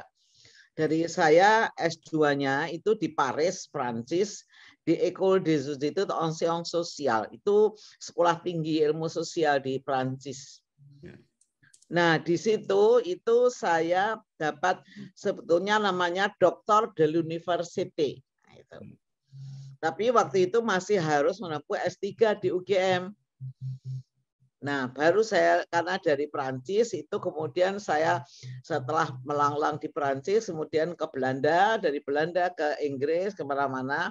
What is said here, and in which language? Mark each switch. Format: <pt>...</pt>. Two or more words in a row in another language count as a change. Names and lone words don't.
<id>Dari saya S2-nya itu di Paris, Prancis, di École des Études en Sciences Sociales. Itu sekolah tinggi ilmu sosial di Prancis. Nah, di situ itu saya dapat sebetulnya namanya Doktor de l'Université. Tapi waktu itu masih harus menempuh S3 di UGM. Nah, baru saya karena dari Prancis itu kemudian saya setelah melanglang di Prancis, kemudian ke Belanda, dari Belanda ke Inggris, kemana-mana.</id>